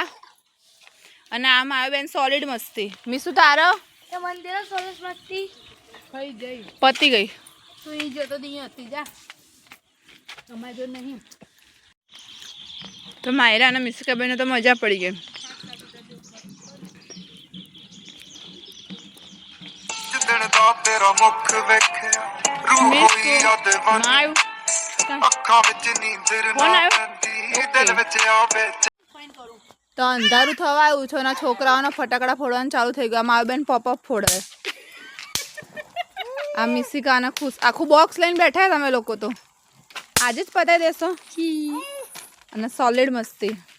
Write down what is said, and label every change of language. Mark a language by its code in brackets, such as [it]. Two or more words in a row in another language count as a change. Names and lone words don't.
[gu] અને આ મારું બેન સોલિડ મસ્તી. મીસુ તારો પતી ગઈ. સુઈ જો તો અહીંયા હતી જા. અમારે જો નહીં. તો માયરા અને મિસિકા બેને તો મજા પડી ગઈ. [pa] ਤੇਰਾ ਮੁਖ ਵੇਖਿਆ ਰੂਹ ਹੋਈ ਯਾਦ ਬਣ ਅੱਖਾਂ ਵਿੱਚ ਨੀਂਦਰ ਨਾ ਪੈਂਦੀ ਦਿਲ ਵਿੱਚ ਆਵੇ. [gu] તો અંધારું થવા આવ્યું છે અને છોકરાઓના ફટાકડા ફોડવાનું ચાલુ થઈ ગયું. મારું બેન પોપઅપ ફોડે. આ મિસિકાને ખુશ આખું બોક્સ લઈને બેઠા તમે લોકો તો આજે જ પતાવી દેશો. અને સોલિડ મસ્તી.